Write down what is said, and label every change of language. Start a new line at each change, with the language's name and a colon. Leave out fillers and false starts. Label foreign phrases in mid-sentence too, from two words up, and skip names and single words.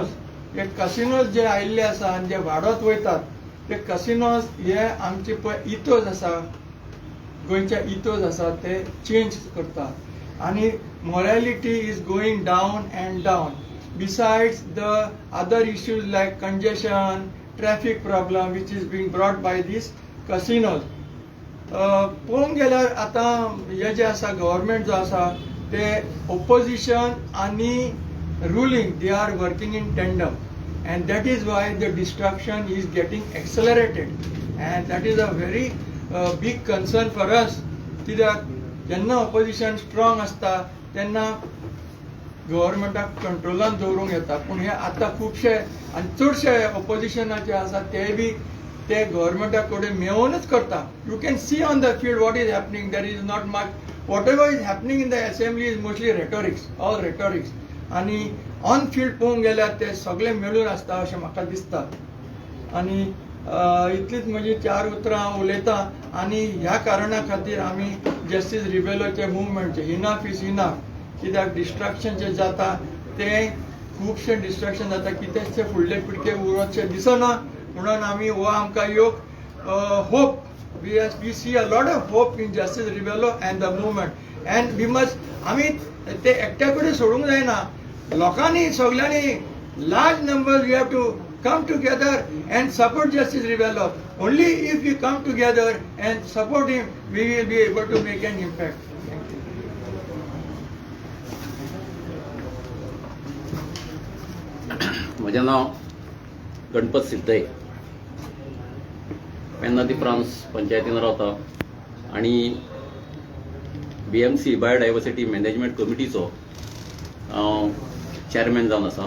Konkani: हे कासिनोज जे आयिल्ले आसा आनी जे वाडत वयतात ते कासिनोज हे आमचे पळय इथोज आसा, गोंयचे इथोज आसा ते चेंज करतात आनी
English: morality is going down and down. besides the other issues like congestion, traffic problem which is being brought by these casinos.
Konkani: पळोवंक गेल्यार आतां हे जे आसा गव्हर्मेंट जो आसा ते ओपोजिशन आनी
English: ruling, they are working in tandem, and that is why the destruction is getting accelerated, and that is a very big concern for us.
Konkani: कित्याक जेन्ना
English: opposition strong
Konkani: आसता तेन्ना गव्हर्मेंटाक कंट्रोलान दवरूंक येता, पूण हे आतां खुबशे आनी चडशे ऑपोजिशनाचे आसा ते बी ते गव्हर्मेंटा कडेन मेळूनच करता.
English: You can see on the field what is happening. There is not much. Whatever is happening in the assembly is mostly rhetorics, all rhetorics.
Konkani: आनी
English: on field
Konkani: पळोवंक गेल्यार ते सगळे मेळून आसता अशें म्हाका दिसता. आनी इतलीच म्हजी 4 उतरां हांव उलयतां. आनी ह्या कारणा खातीर आमी जस्टीस रिबेलोचे मुवमेंटचे
English: enough is enough.
Konkani: कित्याक डिस्ट्रक्शन जे जाता ते खुबशे डिस्ट्रक्शन जाता, कितेंच फुडले पिडके उरचे दिसना. म्हणून आमी हो आमकां योग
English: होप, we see a lot of hope in Justice Ribello and the movement, and we must,
Konkani: आमी ते एकट्या कडेन सोडूंक जायना. लोकांनी सगळ्यांनी
English: large numbers we have to come together and support Justice Ribello. Only if we come together and support him, we will be able to make an impact. Thank you.
Konkani: म्हजें नांव गणपत सिद्धय. पेन्नादी फ्रांस पंचायतीन रावता आनी BMC
English: biodiversity management
Konkani: कमिटीचो हांव चॅरमॅन जावन आसा.